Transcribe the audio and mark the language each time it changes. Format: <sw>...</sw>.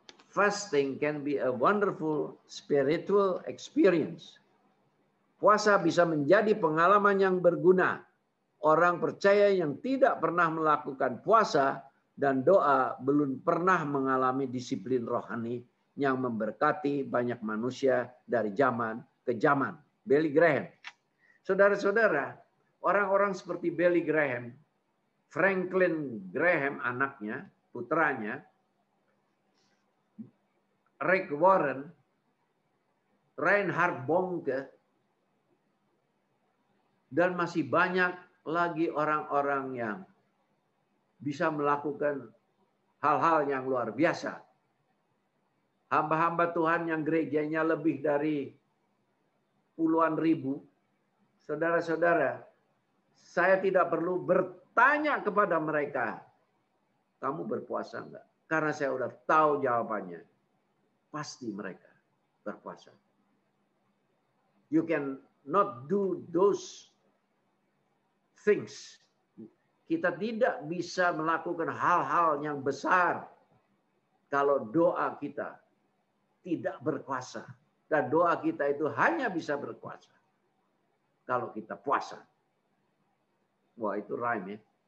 <en>Fasting can be a wonderful spiritual experience.</en> <id>Puasa bisa menjadi pengalaman yang berguna. Orang percaya yang tidak pernah melakukan puasa dan doa belum pernah mengalami disiplin rohani yang memberkati banyak manusia dari zaman ke zaman. Billy Graham. Saudara-saudara, orang-orang seperti Billy Graham, Franklin Graham anaknya, putranya, Rick Warren, Reinhard Bonke, dan masih banyak lagi orang-orang yang bisa melakukan hal-hal yang luar biasa. Hamba-hamba Tuhan yang gerejanya lebih dari puluhan ribu. Saudara-saudara, saya tidak perlu bertanya kepada mereka, kamu berpuasa enggak? Karena saya udah tahu jawabannya. Pasti mereka berpuasa.</id> <en>You can not do those things.</en> <id>Kita tidak bisa melakukan hal-hal yang besar kalau doa kita tidak berkuasa. Dan doa kita itu hanya bisa berkuasa kalau kita puasa. Wah, itu rhyme ya.</id>